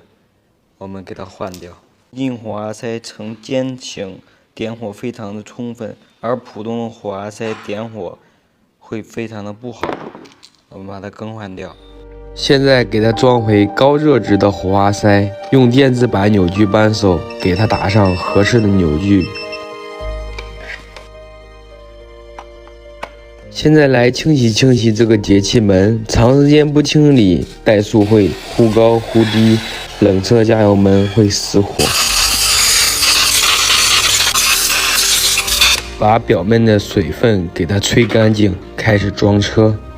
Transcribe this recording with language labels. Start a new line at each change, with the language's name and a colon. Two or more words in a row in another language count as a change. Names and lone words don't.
Chinese: 我们给它换掉。1斤火花塞呈尖形，点火非常的充分，而普通的火花塞点火会非常的不好。我们把它更换掉。现在给它装回高热值的火花塞，用电子版扭矩扳手给它打上合適的扭矩。现在來清洗清洗這個節氣門，長時間不清理，怠速會忽高忽低，冷車加油門會失火。把表面的水分給它吹乾淨，開始裝車。